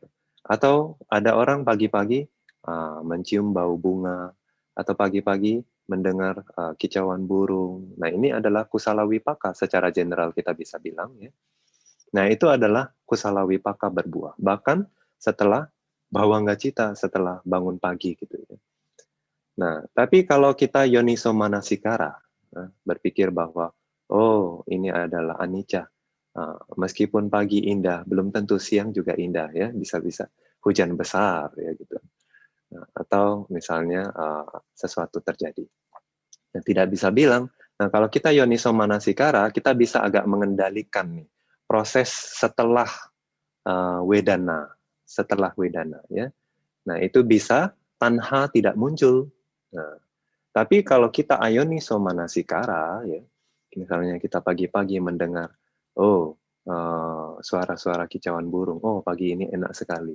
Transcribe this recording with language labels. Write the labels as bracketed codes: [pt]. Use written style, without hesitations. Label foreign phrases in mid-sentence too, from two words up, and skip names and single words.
[id] Atau ada orang pagi-pagi mencium bau bunga, atau pagi-pagi mendengar kicauan burung. Nah, ini adalah [pi] kusala wipaka [id] secara general kita bisa bilang, ya. Nah, itu adalah [pi] kusala wipaka [id] berbuah. Bahkan setelah [pi] bawangga cita, [id] setelah bangun pagi gitu ya. Nah, tapi kalau kita [pi] yoniso manasikara, [id] berpikir bahwa oh, ini adalah anicca. Meskipun pagi indah, belum tentu siang juga indah ya, bisa-bisa hujan besar ya gitu. Atau misalnya sesuatu terjadi. Yang tidak bisa bilang. Nah, kalau kita [pi] yoniso manasikara, [id] kita bisa agak mengendalikan nih proses setelah wedana, ya. Nah, itu bisa tanha tidak muncul. Nah, tapi kalau kita [pi] ayoniso manasikara, [id] ya, misalnya kita pagi-pagi mendengar, oh, suara-suara kicauan burung, oh, pagi ini enak sekali.